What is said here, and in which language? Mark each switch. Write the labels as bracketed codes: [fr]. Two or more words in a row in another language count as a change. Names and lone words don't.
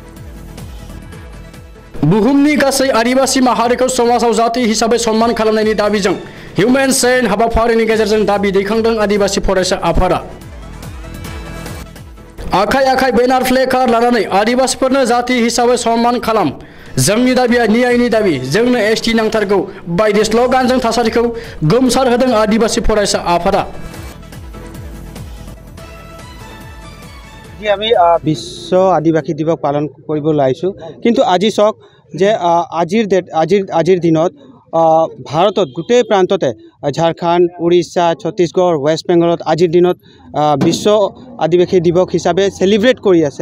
[brx] बुहुमनि गासै आदिबासि माहारिखौ समाजाव जाति हिसाबै सन्मान खालामनायनि दाबिजों हिउमेन हाबाफारिनि गेजेरजों दाबि दैखांदों आदिबासि फरायसा आफादा। आखाइ आखाइ बेनार प्लेकार्ड लानानै आदिबासिफोरनो जाति हिसाबै सन्मान खालाम, जोंनि दाबिया न्यायनि दाबि, जोंनो एसटी नांथारगौ बायदि स्लगानजों थासारिखौ गोमसार होदों आदिबासि फरायसा आफादा। [as] আমি বিশ্ব আদিবাসী দিৱস পালন কৰিব লাইছো, কিন্তু আজি চাওক যে আজিৰ দিনত ভাৰতত গোটেই প্ৰান্ততে ঝাৰখণ্ড, উৰিষ্যা, ছত্তীশগড়, ৱেষ্ট বেংগলত আজিৰ দিনত বিশ্ব আদিবাসী দিৱস হিচাপে সেলিব্ৰেট কৰি আছে।